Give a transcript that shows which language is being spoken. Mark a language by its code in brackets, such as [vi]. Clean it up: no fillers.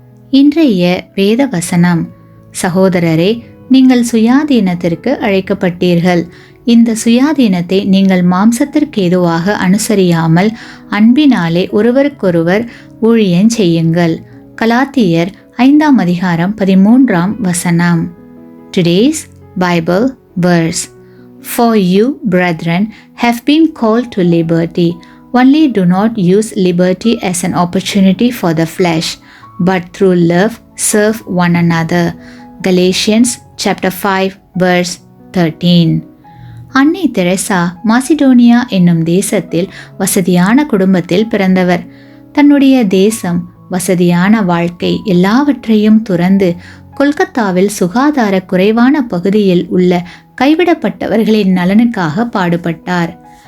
[ta] இன்றைய வேத வசனம்: சகோதரரே, நீங்கள் சுயாதீனத்திற்கு அழைக்கப்பட்டீர்கள். இந்த சுயாதீனத்தை நீங்கள் மாம்சத்திற்கு ஏதுவாக அனுசரியாமல் அன்பினாலே ஒருவருக்கொருவர் ஊழியம் செய்யுங்கள். கலாத்தியர் 5:13. [en] Today's Bible verse: For you, brethren, have been called to liberty. Only do not use liberty as an opportunity for the flesh, but through love serve one another. Galatians chapter 5 verse 13. [ta] அன்னை Teresa Macedonia என்னும் தேசத்தில் வசதியான குடும்பத்தில் பிறந்தவர். தன்னுடைய தேசம், வசதியான வாழ்க்கை எல்லாவற்றையும் துறந்து கொல்கத்தாவில் சுகாதார குறைவான பகுதியில் உள்ள கைவிடப்பட்டவர்களின் நலனுக்காக பாடுபட்டார்.